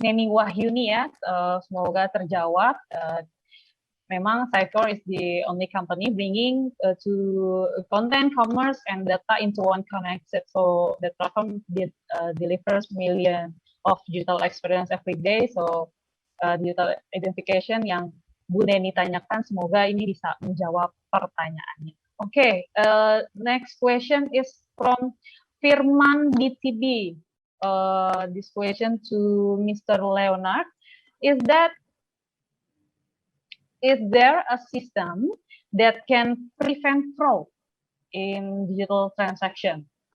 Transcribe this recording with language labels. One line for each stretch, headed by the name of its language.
Indonesian: Neni Wahyuni ya, semoga terjawab.
English: Memang Sitecore is the only company bringing to content, commerce, and data into one connected. So the platform delivers millions of digital experience every day. So digital identification
Indonesian: yang Bu Neni tanyakan, semoga ini bisa menjawab pertanyaannya.
English: Okay, next question is from Firman BTB. This question to Mr. Leonard is that, is there a system that can prevent fraud in digital transaction?